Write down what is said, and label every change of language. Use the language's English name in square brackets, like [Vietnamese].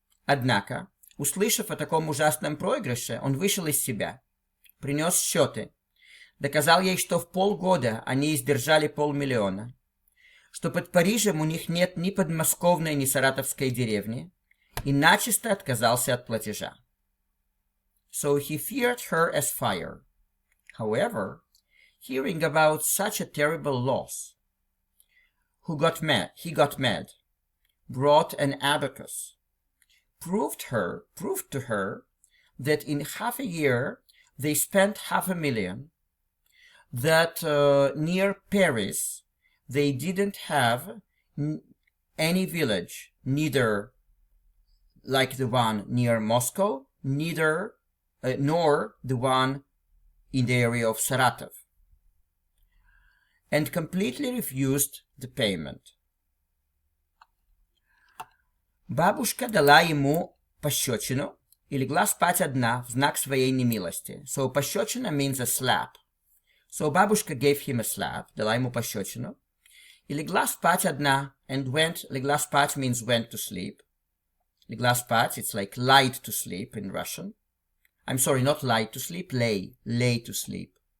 [Russian] Однако, услышав о таком ужасном проигрыше, он вышел из себя, принес счеты, доказал ей, что в полгода они издержали 500 000, что под Парижем у них нет ни подмосковной, ни саратовской деревни, и начисто отказался от платежа. [English] So he feared her as fire. However, hearing about such a terrible loss, he got mad, brought an abacus, proved to her that in half a year they spent 500,000, that near Paris they didn't have any village, neither like the one near Moscow, nor the one in the area of Saratov, and completely refused the payment. [Russian] Бабушка дала ему пощечину и легла спать одна в знак своей немилости. [English] So пощечина means a slap. So бабушка gave him a slap, [Russian] дала ему пощечину, и легла спать одна, [English] and легла спать means went to sleep. [Russian] Легла спать, [English] it's like lied to sleep in Russian. I'm sorry, not lied to sleep, lay to sleep.